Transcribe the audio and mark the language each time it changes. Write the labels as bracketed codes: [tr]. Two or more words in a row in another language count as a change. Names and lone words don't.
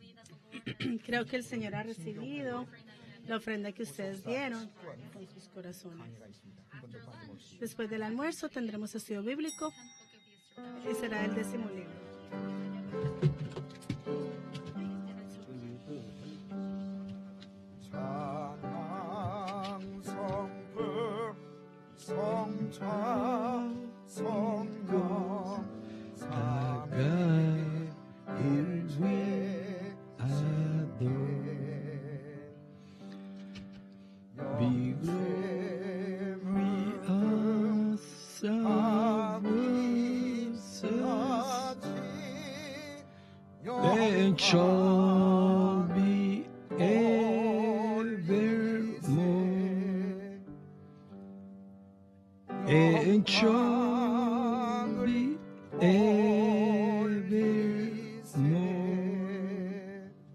[es] Creo que el Señor ha recibido la ofrenda que ustedes dieron con sus corazones. [ko] 강해가 있습니다. 한 번도 빠짐없이 [es] Después del almuerzo tendremos estudio bíblico y será el 10º libro. [ko] 찬양 성부 성자 성령 삼위 일체 [en] Be glorious, and shall be evermore, and shall be evermore.